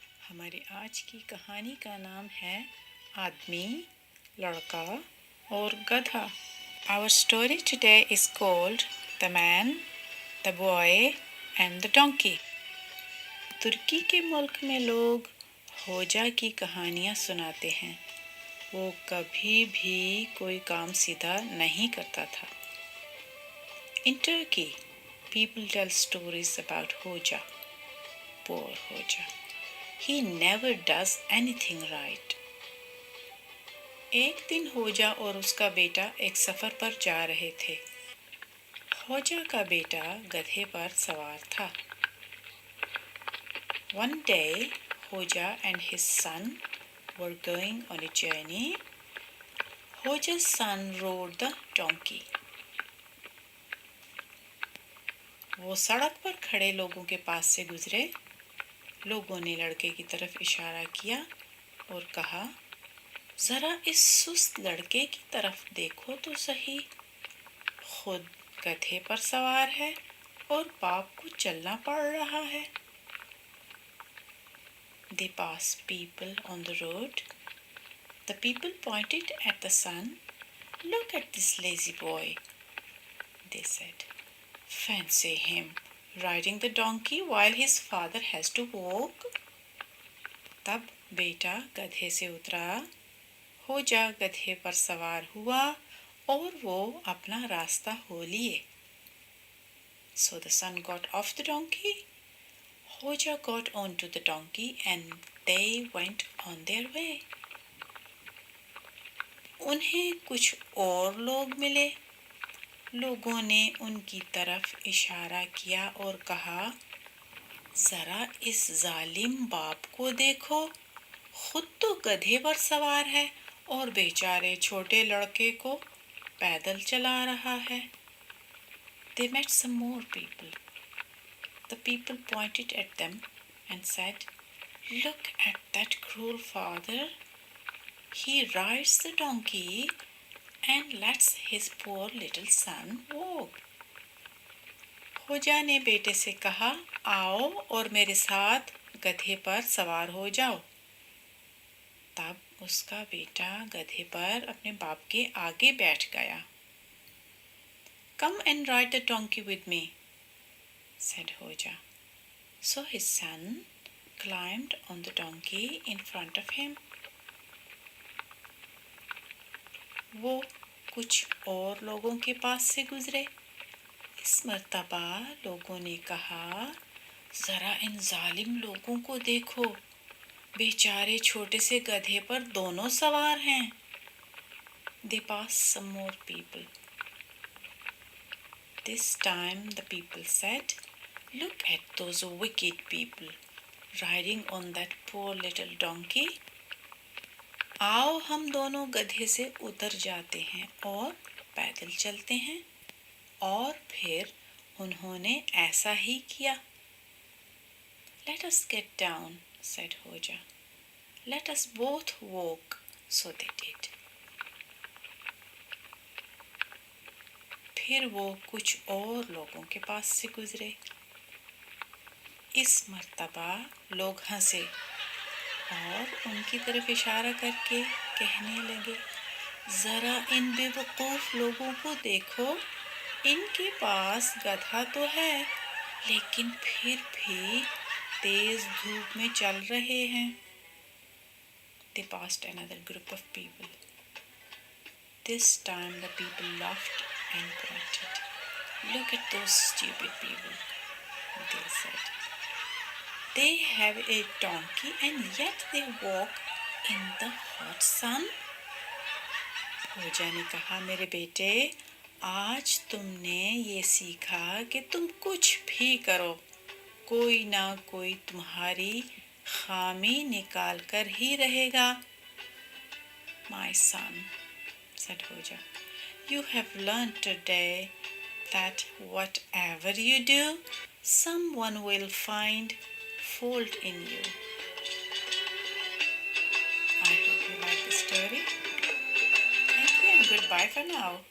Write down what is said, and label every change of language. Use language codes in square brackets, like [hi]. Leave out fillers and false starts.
[ur] ہماری آج کی کہانی کا نام ہے آدمی، لڑکا اور گدھا. [en] Our story today is called The Man, the Boy and the Donkey. [ur] ترکی کے ملک میں لوگ ہوجا کی کہانیاں سناتے ہیں. وہ کبھی بھی کوئی کام سیدھا نہیں کرتا تھا. [en] In Turkey, people tell stories about Hoja. Poor Hoja. He never does anything right. [ur] ایک دن ہوجا اور اس کا بیٹا ایک سفر پر جا رہے تھے. ہوجا کا بیٹا گدھے پر سوار تھا. [en] One day, Hoja and his son were going on a journey. Hoja's son rode the donkey. [ur] وہ سڑک پر کھڑے لوگوں کے پاس سے گزرے. لوگوں نے لڑکے کی طرف اشارہ کیا اور کہا، ذرا اس سست لڑکے کی طرف دیکھو تو صحیح. خود گدھے پر سوار ہے اور باپ کو چلنا پڑ رہا ہے. [en] They passed people on the road. The people pointed at the son. Look at this lazy boy, they said. Fancy him riding the donkey while his father has to walk. [ur] تب بیٹا گدھے سے اترا. ہوجا گدھے پر سوار ہوا اور وہ اپنا راستہ ہو لیے. [en] So the son got off the donkey. Hoja got onto the donkey and they went on their way. [ur] انہیں کچھ اور لوگ ملے. لوگوں نے ان کی طرف اشارہ کیا اور کہا، ذرا اس ظالم باپ کو دیکھو. خود تو گدھے پر سوار ہے اور بیچارے چھوٹے لڑکے کو پیدل چلا رہا ہے. [en] They met some more people. The people pointed at them and said, Look at that cruel father. He rides the donkey and lets his poor little son walk. [ur] ہوجا نے بیٹے سے کہا، آؤ اور میرے ساتھ گدھے پر سوار ہو جاؤ. تب اس کا بیٹا گدھے پر اپنے باپ کے آگے بیٹھ گیا. [en] Come and ride the donkey with me, said Hoja. So his son climbed on the donkey in front of him. [ur] وہ کچھ اور لوگوں کے پاس سے گزرے. اس مرتبہ لوگوں نے کہا، ذرا ان ظالم لوگوں کو دیکھو. بیچارے چھوٹے سے گدھے پر دونوں سوار ہیں. [en] They passed some more people. This time the people said, Look at those wicked people riding on that poor little donkey. [ur] آؤ ہم دونوں گدھے سے اتر جاتے ہیں اور پیدل چلتے ہیں. اور پھر انہوں نے ایسا ہی کیا. [en] Let us get down, said Hoja. Let us both walk. So they did. [ur] پھر وہ کچھ اور لوگوں کے پاس سے گزرے. اس مرتبہ لوگ ہنسے اور ان کی طرف اشارہ کر کے کہنے لگے، ذرا ان بے وقوف لوگوں کو دیکھو. ان کے پاس گدھا تو ہے لیکن پھر بھی تیز دھوپ میں چل رہے ہیں. [en] They passed another group of people. This time the people laughed and pointed. Look at those stupid people, they said. They have a donkey and yet they walk in the hot sun. [ur] ہوجا نے کہا، میرے بیٹے، آج تم نے یہ سیکھا کہ تم کچھ بھی کرو، کوئی نہ کوئی تمہاری خامی نکال کر ہی رہے گا. [en] My son, said Hoja, you have learned today that whatever you do, someone will find fault in you. I hope you like the story. Thank you and goodbye for now.